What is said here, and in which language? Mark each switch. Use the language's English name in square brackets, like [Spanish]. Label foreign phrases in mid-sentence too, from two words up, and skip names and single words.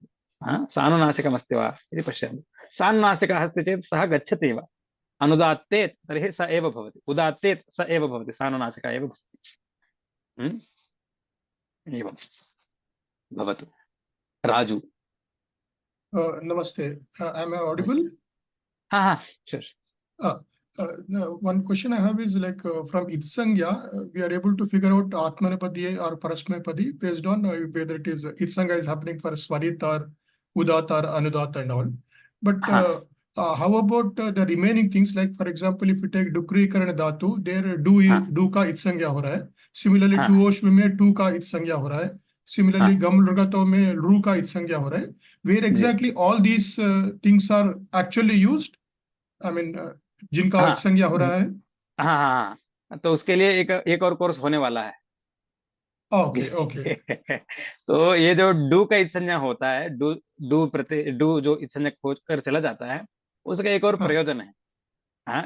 [Sanskrit] सानुनासिकमस्ति वा इति पश्यन्तु। सानुनासिकः अस्ति चेत् सः गच्छति एव। अनुदात्तेत् तर्हि स एव भवति, उदात्तेत् स एव भवति, सानुनासिकः एव भवति। एवं भवतु। राजू। [English] Namaste. Am I audible? Sure. One question I have is like from Itsangya, we are able to figure out Atmanepadi or Parasmepadi based on whether it is Itsangya is happening for Swarit or Udat or Anudat and all. But how about the remaining things? Like for example, if you take Dukrikaran Dhatu, there [Hindi] डु का इत्संज्ञा हो रहा है. Similarly, टुओश में टु का इत्संज्ञा हो रहा है. Similarly, गम्लृगतौ में ऋ का इत्संज्ञा हो रहा है. [English] Where exactly all these things are actually used? I mean, [Hindi] जिनका संज्ञा हो रहा है। हाँ, तो उसके लिए एक और कोर्स होने वाला है। ओके। तो ये जो डू का इत्संज्ञा होता है, डू जो इत्संज्ञा खोज कर चला जाता है, उसका एक और प्रयोजन है।